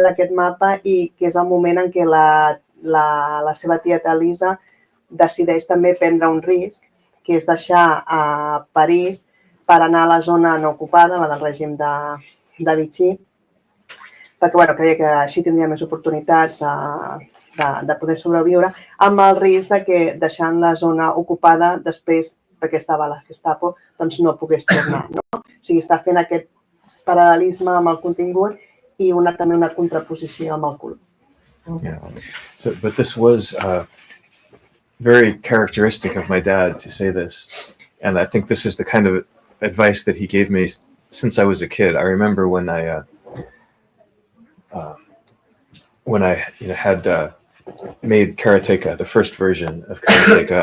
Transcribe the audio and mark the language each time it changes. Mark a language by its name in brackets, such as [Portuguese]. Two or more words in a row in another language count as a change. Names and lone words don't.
[Catalan] d'aquest mapa i que és el moment en què la seva tieta Lisa decideix també prendre un risc, que és deixar a París per anar a la zona no ocupada, la del règim de Vichy, perquè creia que així tindria més oportunitats de poder sobreviure, amb el risc que deixant la zona ocupada després, perquè estava a la Gestapo, no pogués tornar. O sigui, està fent aquest paral·lelisme amb el contingut i també una contraposició amb el color. [English] Yeah. But this was very characteristic of my dad to say this. And I think this is the kind of advice that he gave me since I was a kid. I remember when I had made Karateka, the first version of Karateka.